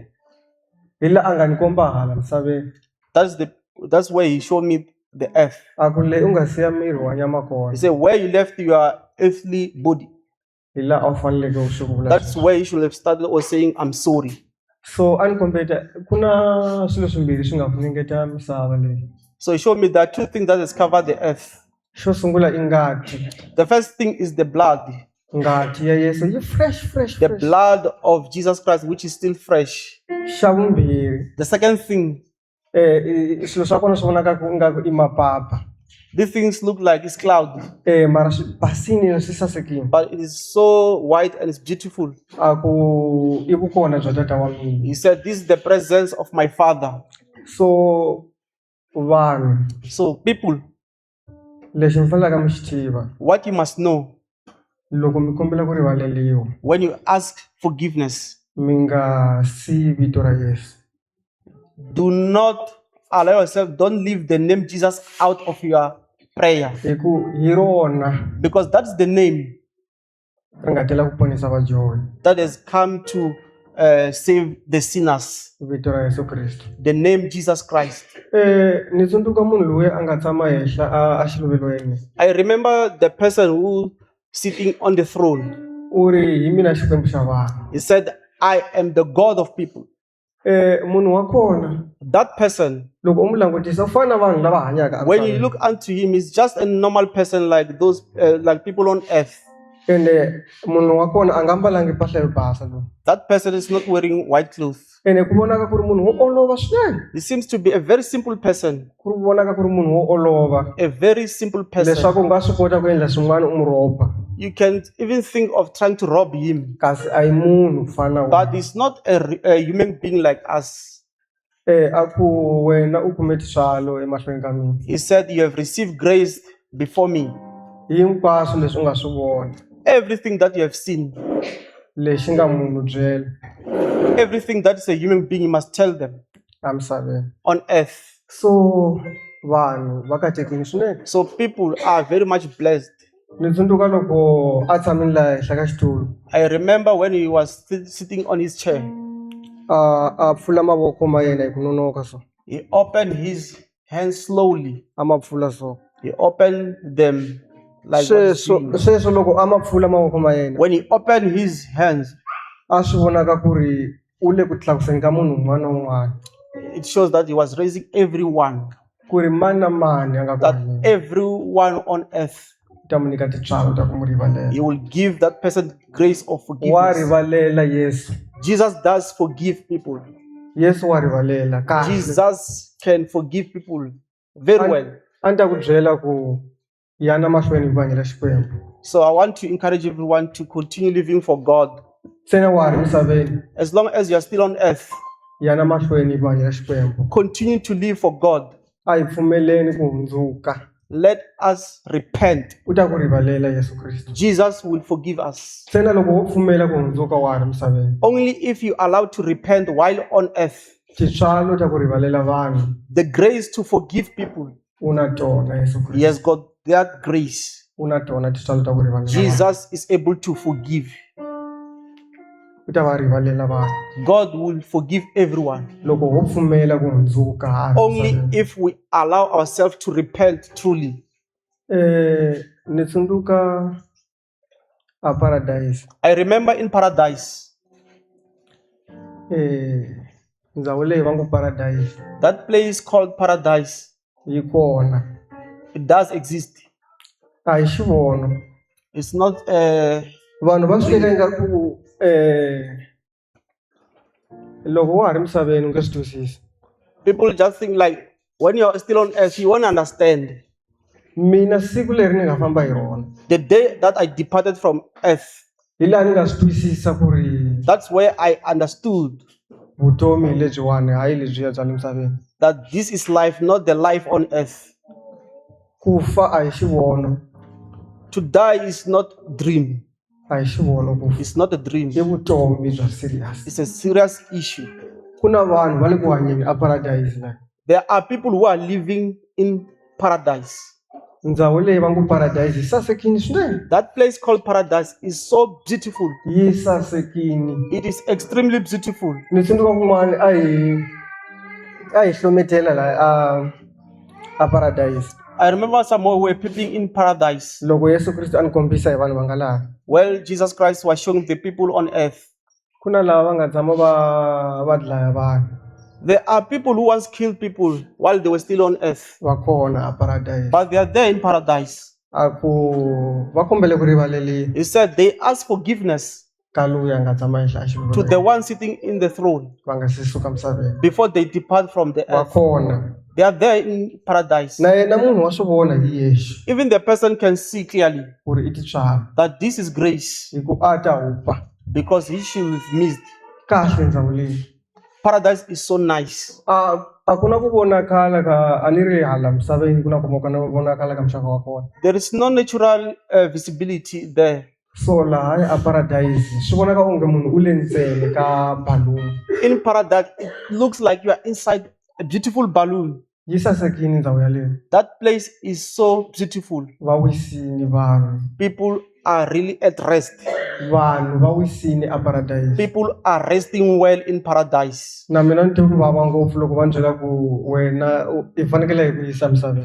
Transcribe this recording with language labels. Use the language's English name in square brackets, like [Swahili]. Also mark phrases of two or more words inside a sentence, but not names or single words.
[Tsonga] Hi laha a nga ni komba hala misaveni. [English] That's where he showed me the earth. [Tsonga] A ku leyi u nga siya miri wa nyama [English] He [Tsonga] kona. [English] said, where you left your earthly body, [Tsonga] Hi laha a wu faneleke u swi vula. [English] that's where you should have started or saying, I'm sorry. [Tsonga] So a ni kombeta ku na swilo swimbirhi swi nga funengeta misava leyi. [English] So he showed me that two things that has covered the earth. [Tsonga] Xo sungula i ngati. [English] The first thing is the blood. [Tsonga] Ngati ya Yesu yi fresh. [English] The blood of Jesus Christ, which is still fresh. [Tsonga] Xa vumbirhi [English] The second thing, [Tsonga] swilo swa kona swi vonaka ku nga ku i mapapa. [English] these things look like it's cloud, [Tsonga] Mara swi basini swi sasekile. [English] but it is so white and it's beautiful. [Tsonga] A ku i vukona bya tata wa mina. [English] He said, this is the presence of my Father. [Tsonga] So vanhu [English] So people, [Tsonga] lexi mi fanelaka mi xi tiva [English] what you must know [Tsonga] loko mi kombela ku rivaleliwa [English] when you ask forgiveness, [Tsonga] mi nga siyi vito ra Yesu. [English] do not allow yourself, don't leave the name Jesus out of your prayer, [Tsonga] Hi ku hi rona [English] because that's the name [Tsonga] ri nga tela ku ponisa vadyohi, [English] that has come to save the sinners. [Tsonga] vito ra Yesu Kristo. [English] The name Jesus Christ. [Tsonga] Ni tsundzuka munhu loyi a nga tshama henhla a xiluvelweni. [English] I remember the person who sitting on the throne. [Tsonga] U ri hi mina xikwembu xa vanhu. [English] He said, I am the God of people. [Tsonga] Munhu wa kona [English] That person, [Tsonga] loko u mu langutisa u fana na vanhu lava hanyaka [English] when you look unto him, he's just a normal person like those, like people on earth. [Tsonga] ene munhu wa kona a nga mbalangi mpahla yo basa lowu. [English] That person is not wearing white clothes. [Tsonga] Ene ku vonaka ku ri munhu wo olova swinene. [English] He seems to be a very simple person. [Tsonga] Ku vonaka ku ri munhu wo olova [English] A very simple person. [Tsonga] leswaku u nga swi kota ku endla swin'wana u mu rhoba, [English] You can even think of trying to rob him. [Tsonga] kasi a hi munhu ku fana na [English] But [Tsonga] wena. [English] he's not a human being like us. [Tsonga] A ku wena u kume tintswalo emahlweni ka mina. [English] He said, you have received grace before me. [Tsonga] Hinkwaswo leswi u nga swi vona [English] Everything that you have seen, [Tsonga] lexi nga munhu byela [English] everything that is a human being, you must tell them [Tsonga] a misaveni. [English] on earth. [Tsonga] So vanhu va katekile swinene. [English] So people are very much blessed. [Tsonga] Ni tsundzuka loko a tshamile laha henhla ka xitulu [English] I remember when he was sitting on his chair, [Tsonga] a pfula mavoko ma yena hi ku nonoka so, [English] he opened his hands slowly. [Tsonga] a ma pfula so. [English] He opened them like what he's doing. [Tsonga] Sweswo loko a ma pfula mavoko ma yena [English] When he opened his hands, [Tsonga] a swi vonaka ku ri u le ku tlakuseni ka munhu un'wana na un'wana, [English] it shows that he was raising everyone, [Tsonga] ku ri mani na mani a nga [English] that [Tsonga] kona [English] everyone on earth, [Tsonga] u ta mu nyika tintswalo ta ku mu rivalela. [English] he will give that person grace of [Tsonga] Wa [English] forgiveness. [Tsonga] rivalela Yesu. [English] Jesus does forgive people. [Tsonga] Yesu wa rivalela kahle. [English] Jesus can forgive people very well. [Tsonga] A ni ta ku byela ku yana mahlweni hi ku hanyela Xikwembu. [English] So I want to encourage everyone to continue living for God. [Tsonga] Ntsena wa ha ri misaveni, [English] As long as you are still on earth, [Tsonga] yana mahlweni hi ku hanyela Xikwembu. [English] continue to live for God. [Tsonga] A hi pfumeleni ku hundzuka. [English] Let us repent. [Tsonga] U ta ku rivalela Yesu Kristo. [English] Jesus will forgive us. [Tsonga] Ntsena loko wo pfumela ku hundzuka wa ha ri misaveni. [English] Only if you allow to repent while on earth, [Tsonga] Tintswalo ta ku rivalela vanhu [English] the grace to forgive people, [Tsonga] u na tona Yesu [English] he [Tsonga] Kristo. [English] has got that grace. [Tsonga] U na tona tintswalo ta ku rivalela vanhu. [English] Jesus is able to forgive. [Tsonga] U ta va rivalela vanhu [English] God will forgive everyone. [Tsonga] loko wo pfumela ku hundzuka ha ha ri [English] Only [Tsonga] misaveni. [English] if we allow ourselves to repent truly. [Tsonga] Ni tsundzuka a paradise. [English] I remember in paradise, [Tsonga] Ndhawu leyi va ngo paradise [English] that place called paradise, [Tsonga] yi kona, [English] it does exist. [Tsonga] a hi xivono. [English] It's not [Tsonga] Vanhu va swi teka ingaku loko wa ha ri misaveni u nge swi twisisi. [English] people just think like when you're still on earth, you won't understand. [Tsonga] Mina siku leri ni nga famba hi rona [English] The day that I departed from earth, [Tsonga] hi laha ni nga swi twisisa ku ri [English] that's where I understood [Tsonga] vutomi hi lebyiwani hayi lebyiya bya le misaveni. [English] that this is life, not the life on earth. [Tsonga] Ku fa a hi xivono, [English] To die is not dream. [Tsonga] a hi xivono ku [English] It's not a dream. [Tsonga] i vutomi bya serious. [English] It's a serious issue. [Tsonga] Ku na vanhu va le ku hanyeni a paradise la. [English] There are people who are living in paradise. [Tsonga] Ndhawu leyi va ngo paradise yi sasekini swinene. [English] That place called paradise is so beautiful. [Tsonga] Yi sasekini. [English] It is extremely beautiful. [Tsonga] Ni tsundzuka kun'wana a hi hlometela la a paradise. [English] I remember someone who were peeping in paradise. [Tsonga] Loko Yesu Kristo a ni kombisa hi vanhu va nga laha. [English] Well, Jesus Christ was showing the people on earth. [Tsonga] Ku na lava va nga tshama va dlaya vanhu. [English] There are people who once killed people while they were still on earth. [Tsonga] Va kona a paradise. [English] But they are there in paradise. [Tsonga] A ku va kombele ku rivaleli [English] He said they ask forgiveness [Tsonga] ka luya nga tshama ehla [English] to the [Tsonga] xivumbeko. [English] one sitting in the throne [Tsonga] Va nga se suka misaveni. [English] before they depart from the [Tsonga] Va [English] earth. [Tsonga] kona. [English] They are there in paradise. [Tsonga] Na yena munhu wa swi vona hi yexe [English] Even the person can see clearly [Tsonga] ku ri i titswala [English] that this is grace [Tsonga] hi ku a ta hupa. [English] because he should have missed. [Tsonga] Kahle ndhawu leyi. [English] Paradise is so nice. [Tsonga] A ku na ku vonakala ka a ni ri hala misaveni ku na ku vonakala ka muxaka wa kona. [English] There is no natural visibility there. [Tsonga] So laha a paradise swi vonaka onge munhu u le ndzeni ka balloon. [English] In paradise, it looks like you are inside a beautiful balloon. [Tsonga] Yi sasekini ndhawu yaleyo. [English] That place is so beautiful. [Tsonga] Va wisini vanhu. [English] People are really at rest. [Tsonga] Vanhu va wisini a paradise. [English] People are resting well in paradise. [Tsonga] Na mina ni twe ku vava ngopfu loko va ni byela ku wena i fanekele hi ku yisa misaveni.